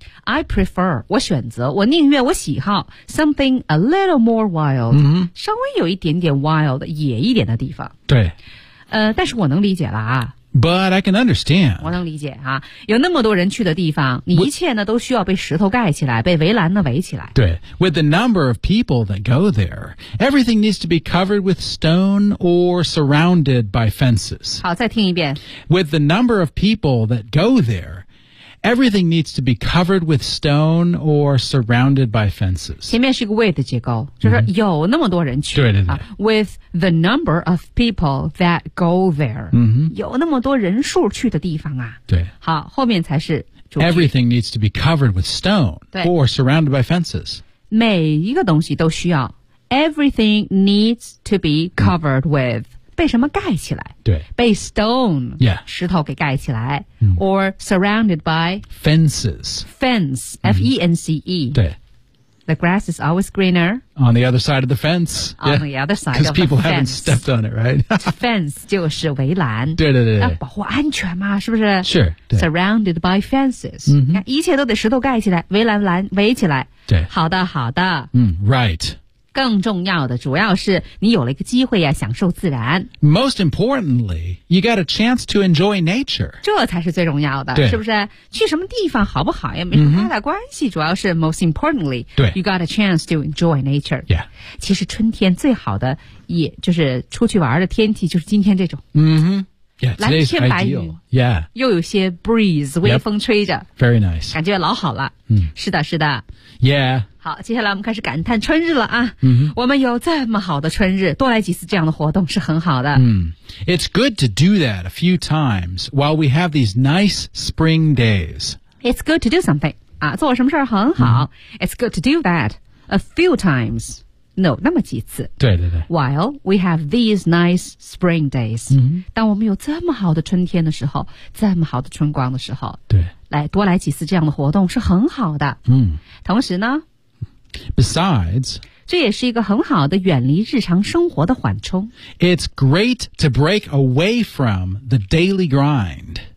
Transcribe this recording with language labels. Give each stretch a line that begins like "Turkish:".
English: I prefer,
Chinese: 我选择我宁愿我喜好
English: something a little more wild,、 mm-hmm.
Chinese: 稍微有一点点 wild, 野一点的地方。对。但是我能理解了啊。
English: But I can understand.
Chinese: 我能理解啊。有那么多人去的地方你一切呢都需要被石头盖起来被围栏呢围起来。对。
English: With the number of people that go there, everything needs to be covered with stone or surrounded by fences.
Chinese: 好再听一遍。
English: With the number of people that go there,Everything needs to be covered with stone or surrounded by fences.
Chinese: 前面是一个 with 结构，就是有那么多人去。对对对。
English: With the number of people that go there. 嗯哼。
Chinese: 有那么多人数去的地方啊。对。好，后面才是主题。
English: Everything needs to be covered with stone or surrounded by fences.
Chinese: 每一个东西都需要。
English: Everything needs to be covered with.
Chinese: 被什么盖起来对被 stone、
English: yeah.
Chinese: 石头给盖起来、 mm.
English: or surrounded by fences fence、mm. F-E-N-C-E
Chinese: 对
English: The grass is always greener. On the other side of the fence. On the other side of the fence. Because people haven't stepped on it, right?
Chinese: Fence 就是围栏。对对对。要保护安全嘛，是不是？
English: Sure. Surrounded by fences.
Chinese: 一切都得石头盖起来，围栏栏围起来。对。好的，好的。
English: Right.
Chinese: 更重要的主要是你有了一个机会啊享受自然。
English: Most importantly, you got a chance to enjoy nature.
Chinese: 这才是最重要的是不是去什么地方好不好也没什么太大关系、主要是
English: most importantly, you got a chance to enjoy nature. Yeah.
Chinese: 其实春天最好的也就是出去玩的天气就是今天这种。
English: Yeah, today's
Chinese: 蓝天白云
English: Yeah.
Chinese: 又有些 breeze, 微风吹着。
English: Yep. Very nice.
Chinese: 感觉老好了。是的是的。
English: Yeah.
Chinese: 好，接下来我们开始感叹春日了啊！ Mm-hmm. 我们有这么好的春日，多来几次这样的活动是很好的。
English: It's good to do that a few times while we have these nice spring days. It's good to do something.
Chinese: 啊，做什么事儿很好。
English: Mm-hmm. It's good to do that a few times.
Chinese: No, 那么几次。对对对。
English: While we have these nice spring days.、 Mm-hmm.
Chinese: 当我们有这么好的春天的时候，这么好的春光的时候，对，来多来几次这样的活动是很好的。同时呢。
English: Besides,
Chinese: 这也是一个很好的远离日常生活的缓冲。
English: It's great to break away from the daily grind.